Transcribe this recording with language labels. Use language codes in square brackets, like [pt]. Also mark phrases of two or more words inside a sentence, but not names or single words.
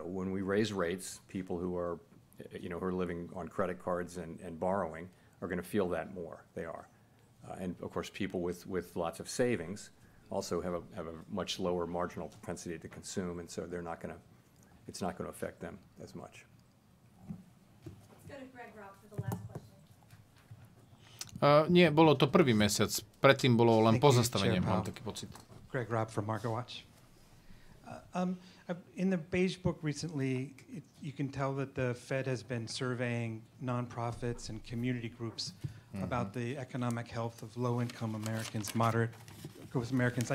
[en] When we raise rates, people who are living on credit cards and borrowing are going to feel that more. They are, and of course, people with lots of savings also have a much lower marginal propensity to consume, and so they're not going to. It's not going to affect them as much. Let's go to Greg Robb for the last question. [sk] Nie, bolo to prvý mesiac. Predtým bolo len pozastavenie, mám taký pocit. [en] Greg Robb from MarketWatch. In the Beige Book recently, you can tell that the Fed has been surveying nonprofits and community groups about the economic health of low-income Americans, moderate-income Americans.